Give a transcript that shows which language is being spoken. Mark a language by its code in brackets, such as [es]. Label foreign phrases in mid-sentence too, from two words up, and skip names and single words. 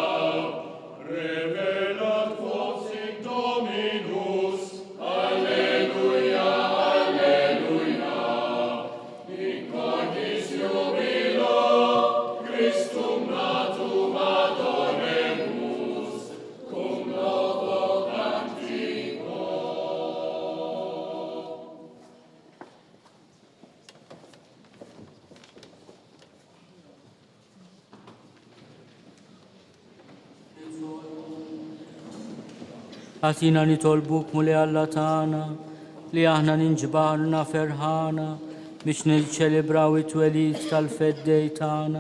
[la] Revelat foxit Dominus, alleluia, alleluia. In cordis jubilo, Christum natum adoremus, cum novo cantico. [mt] Għatina nitolbuk muli Alla tagħna li aħna ninġbarna ferħana biex niċċelebraw it-twelid tal-feddej tagħna.